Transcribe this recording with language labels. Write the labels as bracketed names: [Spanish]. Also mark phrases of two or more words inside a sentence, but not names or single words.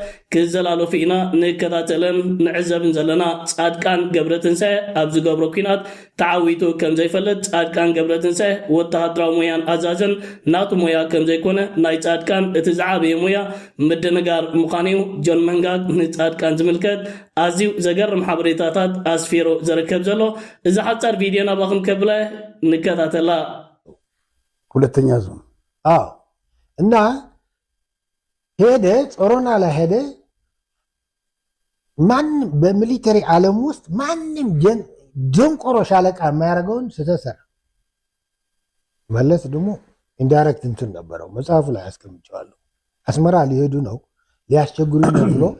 [Tigrinya] ክዘላለፉ ኢና ንከታተለን ንዕዘብን ዘለና ጻድቃን ገብረትንሳኤ ኣብ ዝገብሮ ኩናት ተዓዊቱ ከም ዘይፈለጥ ጻድቃን ገብረትንሳኤ ወተሃደራዊ ሞያን ኣዛዝን ናቱ ሞያ ከም ዘይኮነ ናይ ጻድቃን እቲ ዝዓበየ ሞያ ምድንጋር ምዃኑ ጆን መንጋግ ንጻድቃን ዝምልከት ኣዝዩ ዘገርም ሓበሬታታት ኣስፊሩ ዝርከብ ዘሎ እዚ ሓጻር ቪድዮ ናባኹም ከብለ ንከታተላ [Amharic] ሁለተኛ ዞን እና ሄደ ጾሮና ላይ ሄደ ማንም በሚሊተሪ ዓለም ውስጥ ማንም ደንቆሮ ሻለቃ የማያደርገውን ስተሰራ መለስ ደግሞ ኢንዳይሬክት እንትን ነበረው መጽሐፉ ላይ አስቀምጨዋለሁ። አስመራ ሊሄዱ ነው ሊያስቸግሩ ነው ብሎ